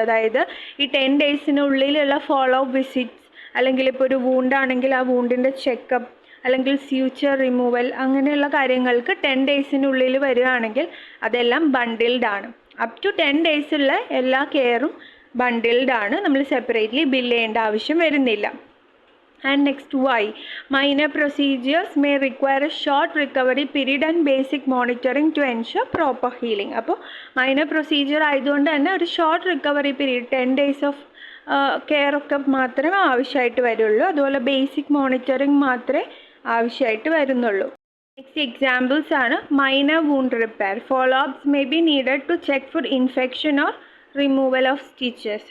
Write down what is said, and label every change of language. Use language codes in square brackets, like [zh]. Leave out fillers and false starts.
[ml] അതായത് ഈ 10 daysനുള്ളിലുള്ള follow up visits അല്ലെങ്കിൽ ഇപ്പോൾ ഒരു വൂണ്ടാണെങ്കിൽ ആ വൂണ്ടിൻ്റെ ചെക്കപ്പ് അല്ലെങ്കിൽ സ്യൂച്ചർ റിമൂവൽ അങ്ങനെയുള്ള കാര്യങ്ങൾക്ക് 10 daysനുള്ളിൽ വരികയാണെങ്കിൽ അതെല്ലാം ബണ്ടിൽഡ് ആണ്. അപ് ടു 10 days ഉള്ള എല്ലാ കെയറും ബണ്ടിൽഡ് ആണ്. നമ്മൾ സെപ്പറേറ്റ്ലി ബിൽ ചെയ്യേണ്ട ആവശ്യം വരുന്നില്ല. [en] And next, why? Minor procedures may require a short recovery period and basic monitoring to ensure proper healing. [ml] അപ്പോൾ മൈനർ പ്രൊസീജിയർ ആയതുകൊണ്ട് തന്നെ ഒരു short recovery period 10 days of care ഒക്കെ മാത്രമേ ആവശ്യമായിട്ട് വരുള്ളൂ. അതുപോലെ ബേസിക് മോണിറ്ററിങ് മാത്രമേ ആവശ്യമായിട്ട് വരുന്നുള്ളൂ. [en] Next examples ആണ് minor wound repair. Follow ups may be needed to check for infection or removal of stitches.